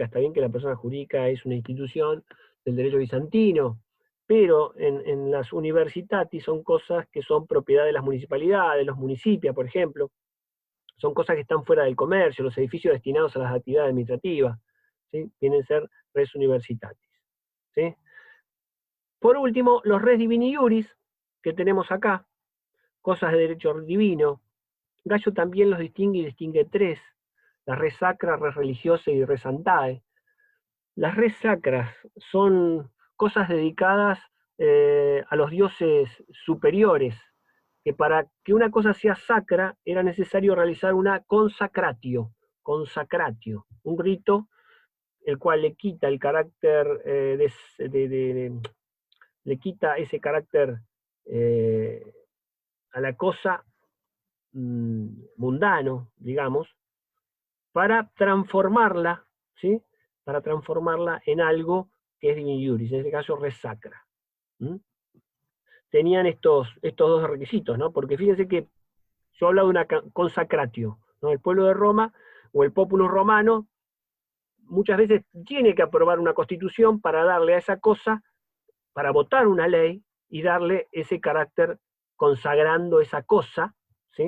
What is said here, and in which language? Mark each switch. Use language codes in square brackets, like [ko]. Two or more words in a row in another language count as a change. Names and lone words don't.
[es] Está bien que la persona jurídica es una institución del derecho bizantino, pero en las universitatis son cosas que son propiedad de las municipalidades, los municipios, por ejemplo. Son cosas que están fuera del comercio, los edificios destinados a las actividades administrativas, ¿sí? Vienen a ser [la] res universitatis, [es] ¿sí? Por último, los [la] res divini iuris, [es] que tenemos acá, cosas de derecho divino. Gallo también los distingue y distingue 3, la [la] res sacra, res religiosa [es] y [la] res santae. [es] Las res sacras son cosas dedicadas a los dioses superiores, que para que una cosa sea sacra era necesario realizar una consacratio, un rito el cual le quita el carácter, le quita ese carácter a la cosa mundano, digamos, para transformarla, ¿sí? Para transformarla en algo que es [la] divini iuris, [es] en este caso [la] res sacra. [es] Tenían estos dos requisitos, ¿no? Porque fíjense que yo he hablado de una consacratio, ¿no? El pueblo de Roma o el populus romano muchas veces tiene que aprobar una constitución para darle a esa cosa para votar una ley y darle ese carácter consagrando esa cosa, ¿sí?